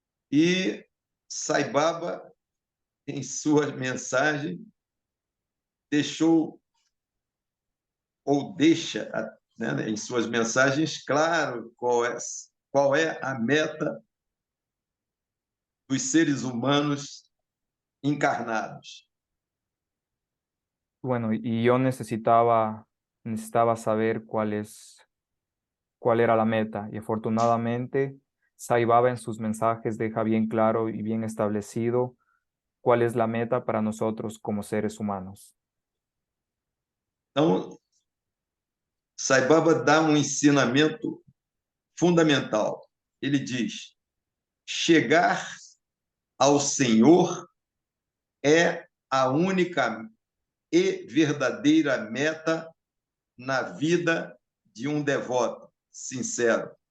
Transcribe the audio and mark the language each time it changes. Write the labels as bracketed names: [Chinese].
[Portuguese] E Sai Baba, em sua mensagem, deixou ou deixa, né, em suas mensagens, claro qual é a meta dos seres humanos encarnados. [Spanish] Bueno, y yo necesitaba saber cuál era la meta. Y afortunadamente, Sai Baba en sus mensajes deja bien claro y bien establecido cuál es la meta para nosotros como seres humanos. [Portuguese] Então, Sai Baba dá um ensinamento fundamental. Ele diz: chegar ao Senhor é a única e verdadeira meta na vida de um devoto sincero.